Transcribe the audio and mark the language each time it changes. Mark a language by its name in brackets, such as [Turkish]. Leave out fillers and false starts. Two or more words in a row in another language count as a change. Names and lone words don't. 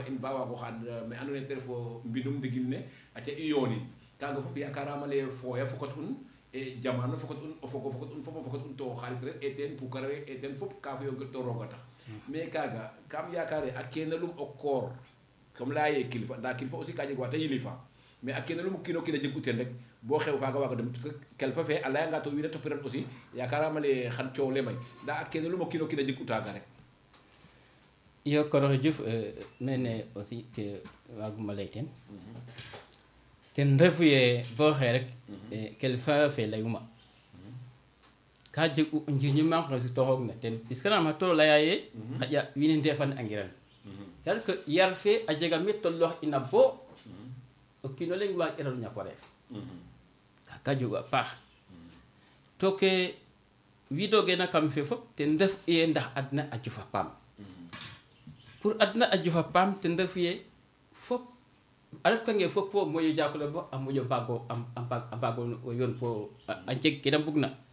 [Serer] in ba waago xaad me andoona yee te ref o mbindum ndigil ne aca i yoonin kaaga fop yaakaaraam ale fooya fokat un e jamano fokat un o fogo fokat un fop o fokat un to xaalis rek e teen pukare e teen fop ka fiyo to rooga tax mais kaaga kam yaakaare a keenalum o koor comme laya ye kilifa nda kilifa aussi ka jeg waa ta yilifa mais a keenalum o kiino kiin a jeg u teen rek bo xew faaga waago dem [French] parce que [Serer] kelfa fe a layanga to wiin we topiran aussi yaakaaraam ale xan coow le may nda a keenalum o kiino kiin a jeg u taaga rek iyo Koroxe Diouf mene aussi ke waaguma lay teen ten refu ye bo xee rek kelfa fe layuma ka jeg u njirñu manq na si toxoog na ten puisque nama tolo laya ye xaƴa wiin we ndefan angiran [French] c'est-à-dire que [Serer] yar fe a jega me toloox ina bo o kiino leŋ waag irano ñako reef ka jogu a paax to ke widogeena kam fe fop ten ref ye ndax adna a jofa paam pour adna a jofa paam ten refu ye fop a ref kange fop fo moƴo jakole bo a moƴo mbaago yoon fo a jeg ke da mbugna